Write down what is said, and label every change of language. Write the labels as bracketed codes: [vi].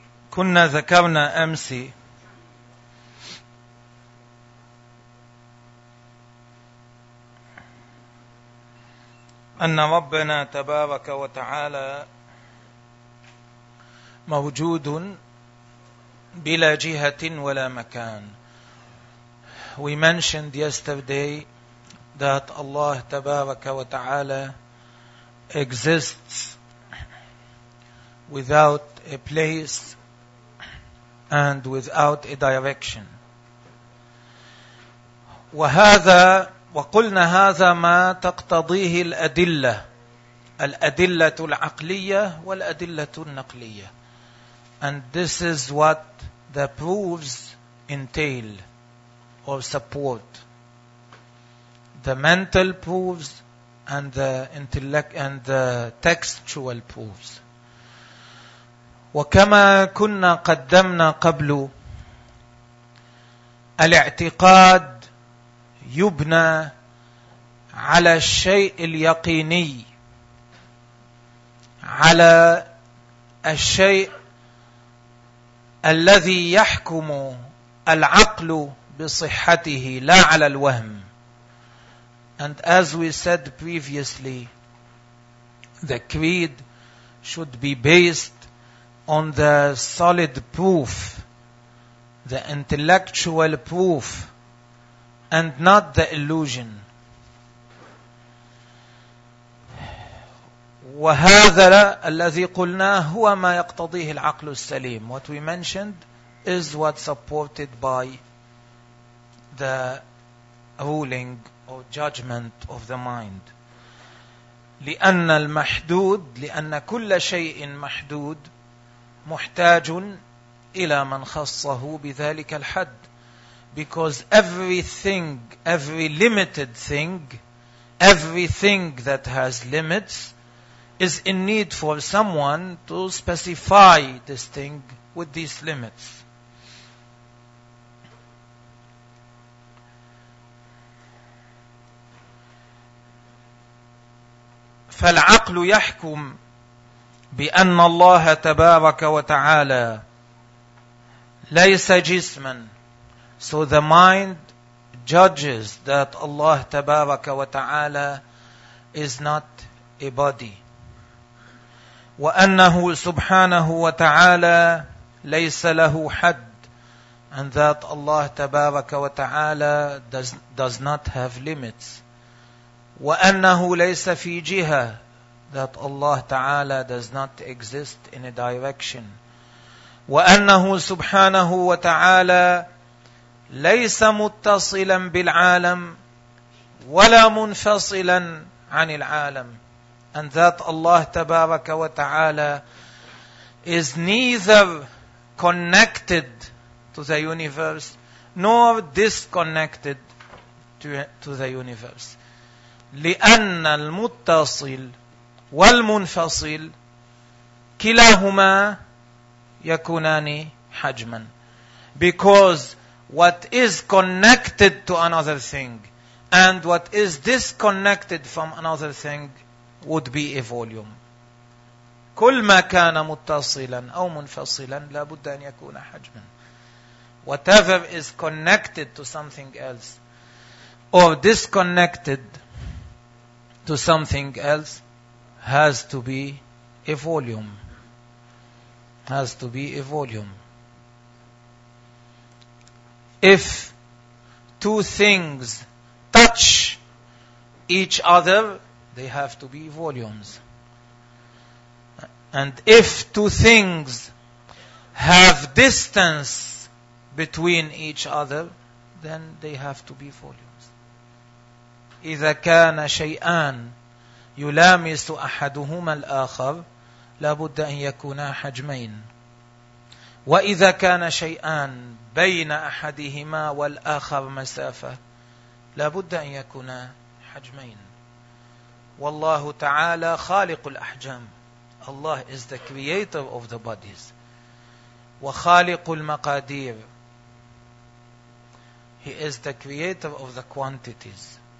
[ar] كنا ذكرنا أمس أن ربنا تبارك وتعالى موجود بلا جهة ولا مكان. [en] We mentioned yesterday that Allah [ar] تبارك وتعالى [en] exists without a place and without a direction. [ar] وهذا وقلنا هذا ما تقتضيه الأدلة، الأدلة العقلية والأدلة النقلية. [en] And this is what the proofs entail or support. The mental proofs and the intellect and the textual proofs. [ar] وكما كنا قدمنا قبل الاعتقاد يبنى على الشيء اليقيني، على الشيء الذي يحكم العقل بصحته لا على الوهم. [en] And as we said previously, the creed should be based on the solid proof, the intellectual proof, and not the illusion. [ar] وهذا الذي قلناه هو ما يقتضيه العقل السليم. [en] What we mentioned is what supported by the ruling or judgment of the mind. [ar] لأن المحدود، لأن كل شيء محدود محتاج إلى من خصه بذلك الحد. [en] Because everything, every limited thing, everything that has limits is in need for someone to specify this thing with these limits. [ar] فالعقل يحكم بأن الله تبارك وتعالى ليس جسما. [en] So the mind judges that Allah [ar] تبارك وتعالى [en] is not a body. [ar] وأنه سبحانه وتعالى ليس له حد. [en] And that Allah [ar] تبارك وتعالى [en] does not have limits. [ar] وأنه ليس في جهة. [en] That Allah تعالى does not exist in a direction. [ar] وأنه سبحانه وتعالى ليس متصلا بالعالم ولا منفصلا عن العالم. [en] And that Allah [ar] تبارك وتعالى [en] is neither connected to the universe nor disconnected to the universe. [ar] لأن المتصل والمنفصل كلاهما يكونان حجما. [en] Because what is connected to another thing and what is disconnected from another thing would be a volume. [ar] كل ما كان متصلا أو منفصلا لابد أن يكون حجما. [en] Whatever is connected to something else or disconnected to something else has to be a volume. Has to be a volume. If two things touch each other, they have to be volumes. And if two things have distance between each other, then they have to be volumes. [ar] إذا كان شيئان يلامس أحدهما الآخر لابد أن يكونا حجمين. وإذا كان شيئان بين أحدهما والآخر مسافة لابد أن يكونا حجمين. والله تعالى خالق الأحجام. [en] Allah is the creator of the bodies. [ar] وخالق المقادير. [en] He is the creator of the quantities.